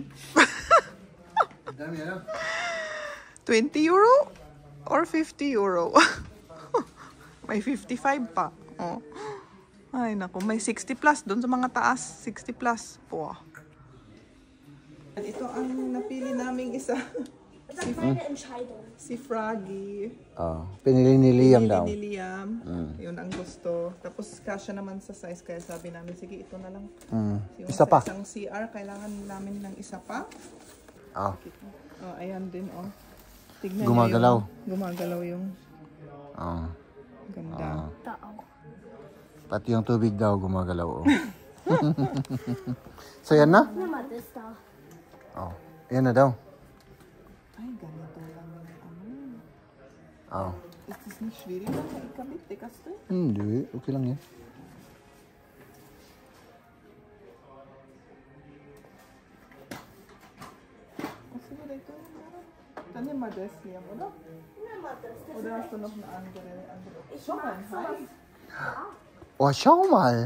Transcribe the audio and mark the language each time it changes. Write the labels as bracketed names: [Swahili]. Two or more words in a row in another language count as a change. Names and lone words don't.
[Filipino] Dami yan. [English] 20 euro or 50 euro? [Filipino] May 55 pa. Oh. Ay, naku. May 60 plus. Doon sa mga taas, 60 plus. Wow. Ito ang napili naming isa. [German] Das ist meine Entscheidung. [Filipino] Si Froggy. Pinili ni Liam daw. Pinili ni Liam. Yun ang gusto. Tapos kasya naman sa size. Kaya sabi namin, sige, ito na lang. Yung Isa pa. Sa isang CR, kailangan namin ng isa pa. Oh. Oh, ayan din, oh. Tignan Gumagalaw. niyo yung, gumagalaw yung ganda. [German] Da auch. [Filipino] Pati yung tubig daw gumagalaw. Oh. So yan na? [German] Nimm mal das da. [Filipino] Oh. Yan na daw. Ay, ganito lang yung ano. Oh. [German] Ist das nicht schwieriger, [Filipino] ikabit, Kaste? Hindi. Okay lang yan. [German] Was ist dito? Dann nimm mal das, Liam, oder? Nimm mal das. Oder hast du noch eine andere? Schau mal, hi. Oh, schau mal.